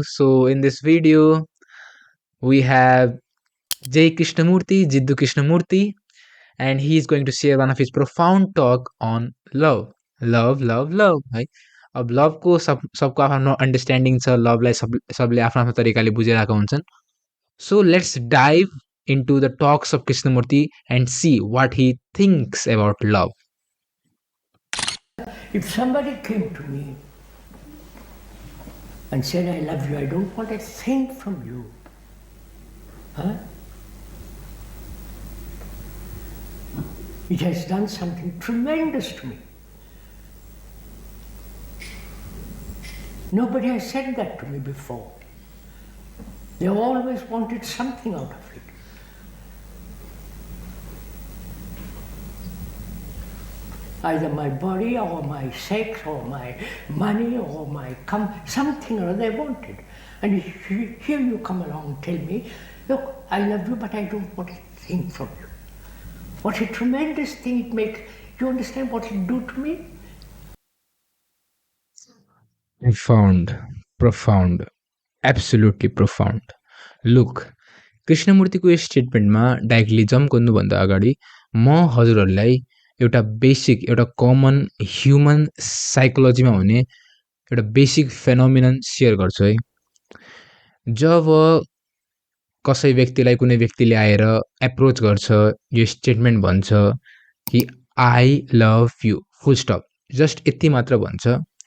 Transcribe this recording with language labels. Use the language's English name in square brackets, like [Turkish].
[English] So in this video we have J.Krishnamurti, Jiddu Krishnamurti, and he is going to share one of his profound talk on love. Love, love, love है। [Nepali] अब love को सबको आफ्नो understanding छ, लभलाई सबले आफ्नो आफ्नो तरिकाले बुझिरहेका हुन्छन्। [English] So let's dive into the talks of Krishnamurti and see what he thinks about love. If somebody came to me and said, I love you, I don't want a thing from you, huh? It has done something tremendous to me. Nobody has said that to me before. They always wanted something out of it. Either my body or my sex or my money or my something or other they wanted. And here you come along and tell me, look, I love you, but I don't want a thing from you. What a tremendous thing it makes. You understand what it do to me? Profound, absolutely profound. [Nepali] Look, कृष्णमूर्तिको यो स्टेटमेन्टमा directly jump गर्नुभन्दा अगाडि म हजुरहरूलाई एउटा basic, एउटा common human साइकोलोजीमा हुने एउटा basic phenomenon share गर्छु है। जब कसै व्यक्तिलाई कुनै व्यक्तिले आएर एप्रोच गर्छ, यो स्टेटमेन्ट भन्छ कि [English] I love you, [Nepali] full stop, just यति मात्र भन्छ,